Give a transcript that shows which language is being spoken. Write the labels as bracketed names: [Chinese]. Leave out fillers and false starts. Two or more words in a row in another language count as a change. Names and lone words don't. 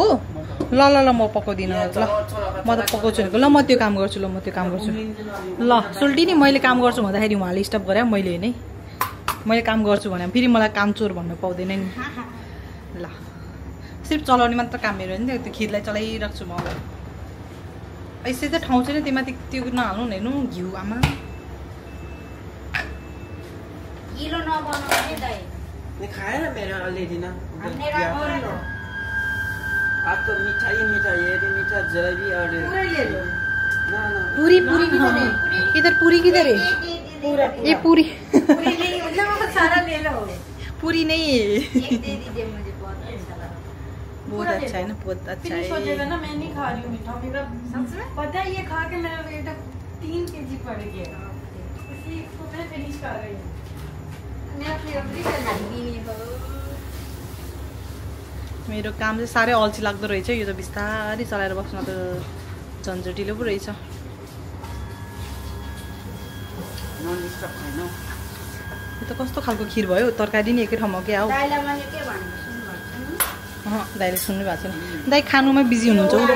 [Nepali] ल ल ल म पकाउँदिनँ ल म त पकाउँछु भनेको ल म त्यो काम गर्छु ल सोल्टिनी मैले काम गर्छु भन्दाखेरि उहाँले स्टप गरे मैले होइन है मैले काम गर्छु भने फेरि मलाई काम चोर भन्नु पाउँदैन नि ल सिर्फ चलाउने मात्र काम मेरो होइन त्यो खिरलाई चलाइरहेको छु म यसै त ठाउँ छैन त्यो माथि त्यो नहाल्नु न हेर्नु घिउ आमा [Hindi] खाएर मेरो अलरेडी ना आज तो मीठा ये मीठा जलेबी और पूरी इधर पूरी किधर है ये पूरी सारा ले लो पूरी नहीं है एक दे दीजिए मुझे बहुत अच्छा है ना बहुत अच्छा है सोचेगा ना मैं नहीं खा रही हूँ मीठा मेरा सच में पता है ये खा के मेरा वेट 3 kg बढ़ गया इसी को मैं फिनिश कर रही हूँ मेरा फेवरेट जलेबी नहीं हो [Nepali] मेरो काम चाहिँ साह्रै अल्छी लाग्दो रहेछ यो त बिस्तारै चलाएर बस्न त झन्झटिलो पो रहेछ यो त कस्तो खालको खिर भयो तरकारी नि एकै ठाउँमा के आऊ दाइले सुन्नु भएको छैन दाइ खानुमै बिजी हुनुहुन्छ